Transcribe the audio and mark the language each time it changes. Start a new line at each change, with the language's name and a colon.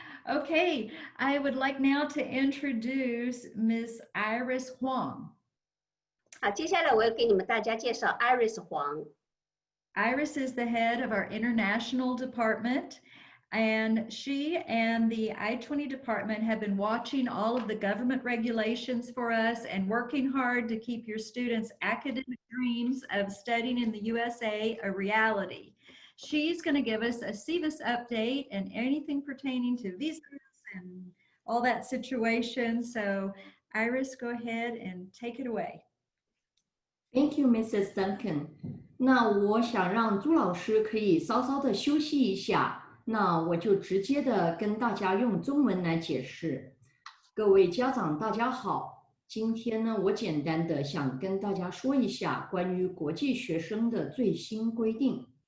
English: Okay, I would like now to introduce Miss Iris Huang.
Chinese: 好，接下来我要给你们大家介绍 Iris 黄。
English: Iris is the head of our international department, and she and the I-20 department have been watching all of the government regulations for us and working hard to keep your students' academic dreams of studying in the USA a reality. She's going to give us a SEVIS update and anything pertaining to visas and all that situation. So Iris, go ahead and take it away. Thank you, Mrs. Duncan.
Chinese: 那我想让朱老师可以稍稍的休息一下，那我就直接的跟大家用中文来解释。各位家长大家好，今天呢，我简单的想跟大家说一下关于国际学生的最新规定。